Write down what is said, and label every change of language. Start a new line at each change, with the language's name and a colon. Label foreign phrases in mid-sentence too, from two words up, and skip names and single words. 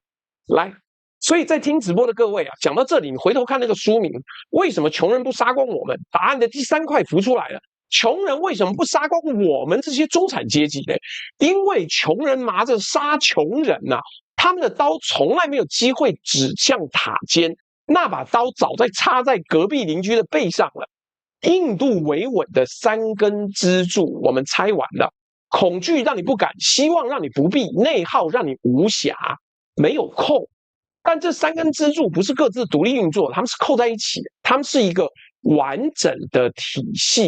Chinese: 來，所以在聽直播的各位啊，講到這裡，你回頭看那個書名，為什麼窮人不殺光我們？答案的第3塊浮出來了。窮人為什麼不殺光我們這些中產階級呢？因為窮人拿着殺窮人啊，他們的刀從來沒有機會指向塔尖，那把刀早在插在隔壁鄰居的背上了。印度維穩的3根支柱，我們拆完了。恐懼讓你不敢，希望讓你不必，內耗讓你無暇，沒有扣。但這3根支柱不是各自獨立運作，他們是扣在一起的，他們是一個完整的體系。